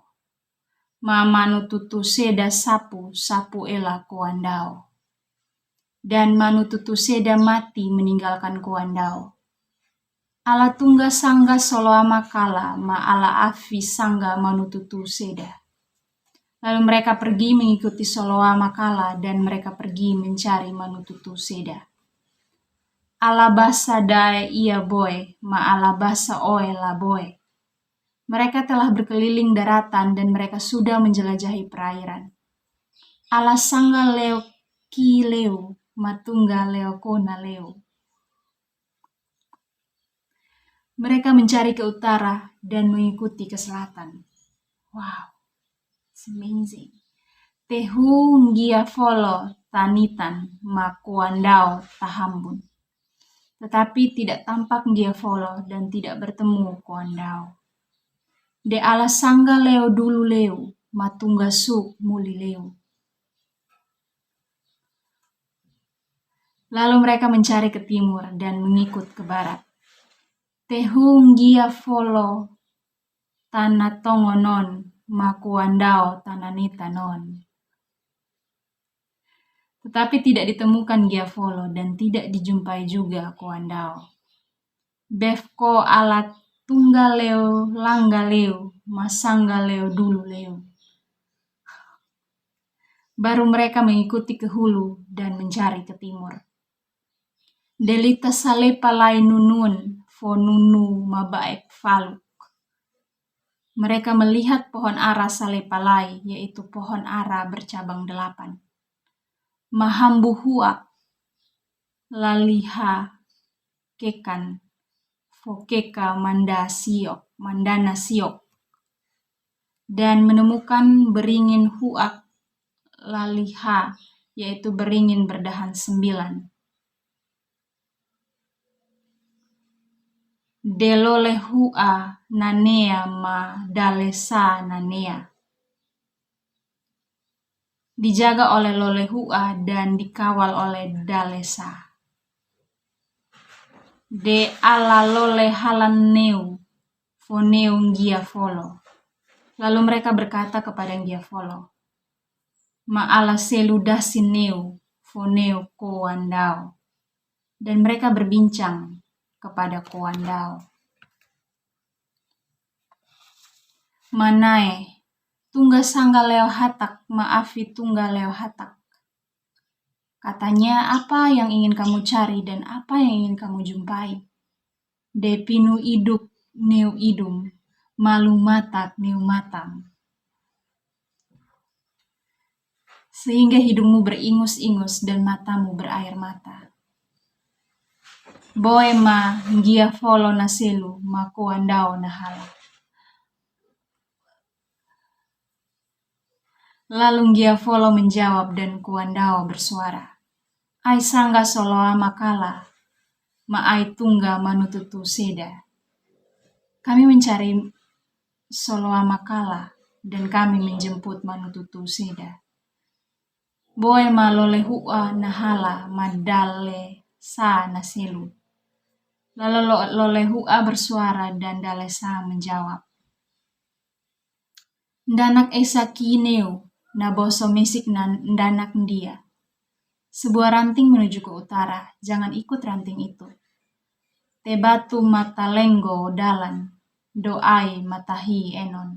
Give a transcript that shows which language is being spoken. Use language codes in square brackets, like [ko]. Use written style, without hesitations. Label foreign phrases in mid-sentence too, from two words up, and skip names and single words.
[twu] Mamanu tutu seda sapu ela kuandao. [id] Dan manu tutu seda mati meninggalkan kuandao. [twu] Ala tungga sangga soloama kala ma ala afi sangga manu tutu seda. [id] Lalu mereka pergi mengikuti soloama kala dan mereka pergi mencari manu tutu seda. [twu] Alabasa dae ia boy, ma alabasa oe la boy. [id] Mereka telah berkeliling daratan dan mereka sudah menjelajahi perairan. [twu] Alasanga leo ki leo, matungga leo kona leo. [id] Mereka mencari ke utara dan mengikuti ke selatan. [en] Wow, it's amazing. [twu] Tehu ngia folo tanitan makuandao tahambun. [id] Tetapi tidak tampak Gia Folo dan tidak bertemu kuandao. [twu] De ala sangga leo dulu leo, matungga suk muli leo. [id] Lalu mereka mencari ke timur dan mengikut ke barat. [twu] Tehung Gia Folo tanah tongonon, makuandao tananita non. [id] Tetapi tidak ditemukan Gia Folo dan tidak dijumpai juga kuandao. [twu] Befko alat tunggal leo, langga leo, masangga leo dulu leo. [id] Baru mereka mengikuti ke hulu dan mencari ke timur. [twu] Delita salepa lai nunun, fonunu mabaek faluk. [id] Mereka melihat pohon ara salepa lai, yaitu pohon ara bercabang 8. [twu] Mahambu huak, laliha kekan, fokeka mandana siok. [id] Dan menemukan beringin huak laliha, yaitu beringin berdahan 9. [twu] Delole hua nanea ma dalesa nanea. [id] Dijaga oleh lole hua dan dikawal oleh dalesa. [twu] De ala lole halan neu, foneu Gia Folo. [id] Lalu mereka berkata kepada Gia Folo, [twu] ma ala seludasin neu, foneu koandao. [id] Dan mereka berbincang kepada koandao. [twu] Manae, tungga sangga leo hatak, maafi tungga leo hatak. [id] Katanya, apa yang ingin kamu cari dan apa yang ingin kamu jumpai? [twu] Depinu iduk neu idum, malu matak neu matang. [id] Sehingga hidungmu beringus-ingus dan matamu berair mata. [twu] Boe ma Gia Folo naselu ma kuandao nahala. [id] Lalu Gia Folo menjawab dan kuandao bersuara. [twu] Ai sangga soloa makala, ma ai tungga manututu seda. [id] Kami mencari soloa makala dan kami menjemput manututu seda. [twu] Boe ma lole hua nahala madale sa naselu. [id] Lalu lole hua bersuara dan dalesa menjawab. [twu] Ndanak esa kineu, naboso mesik ndanak dia. [id] Sebuah ranting menuju ke utara, jangan ikut ranting itu. [twu] Tebatu mata lenggo dalan, doai matahi enon.